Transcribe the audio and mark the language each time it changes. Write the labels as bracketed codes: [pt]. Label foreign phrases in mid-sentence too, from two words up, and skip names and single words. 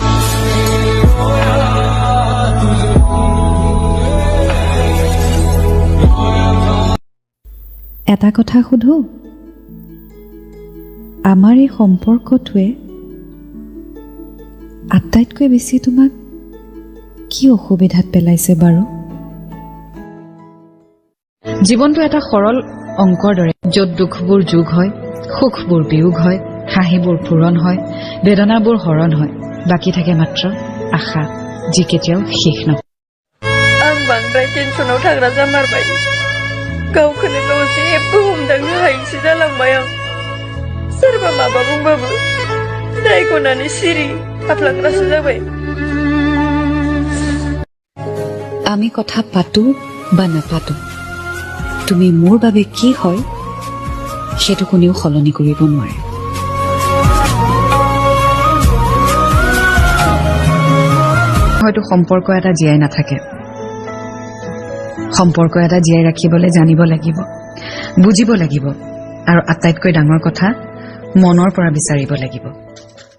[as] এটা কথা সোধো, আমাৰ এই সম্পৰ্কটোৱে আটাইতকৈ বেছি তোমাক কি অসুবিধাত পেলাইছে বাৰু? জীৱনটো এটা সৰল অংকৰ দৰে, য'ত দুখবোৰ যোগ হয়, সুখবোৰ বিয়োগ হয়, হাঁহিবোৰ পূৰণ হয়, বেদনাবোৰ হৰণ হয়, বাকী থাকে মাত্ৰ আশা, যি কেতিয়াও শেষ নহয়। [brx] आं बांद्राय टेनसनाव थाग्रा जामारबाय। गावखौनो गाव जेबो हमदांनो हायैसो जालांबाय आं। सोरबा माबा बुंबाबो दायख'नानै सिरि थाफ्लांग्रासो जाबाय। [as] আমি কথা পাতো বা নাপাতো, তুমি মোৰ বাবে কি হয় সেইটো কোনেও সলনি কৰিব নোৱাৰে। হয়তো সম্পৰ্ক এটা জীয়াই নাথাকে, সম্পৰ্ক এটা জীয়াই ৰাখিবলৈ জানিব লাগিব, বুজিব লাগিব, আৰু আটাইতকৈ ডাঙৰ কথা মনৰ পৰা বিচাৰিব লাগিব।